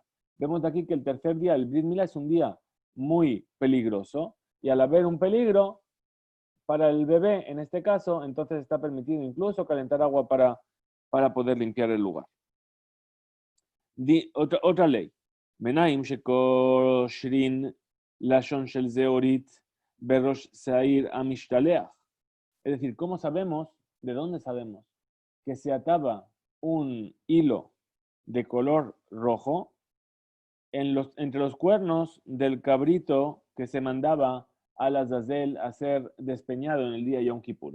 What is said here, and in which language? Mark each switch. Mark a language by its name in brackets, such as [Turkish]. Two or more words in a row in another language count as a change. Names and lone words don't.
[Spanish] Vemos aquí que el tercer día, el Brit Milá, es un día muy peligroso, y al haber un peligro para el bebé, en este caso, entonces está permitido incluso calentar agua para poder limpiar el lugar. Otra ley. [Hebrew] מניין שקושרין לשון של זהורית בראש שעיר המשתלח. [Spanish] Es decir, ¿cómo sabemos, de dónde sabemos que se ataba un hilo de color rojo entre los cuernos del cabrito que se mandaba al Azazel a ser despeñado en el día de Yom Kippur?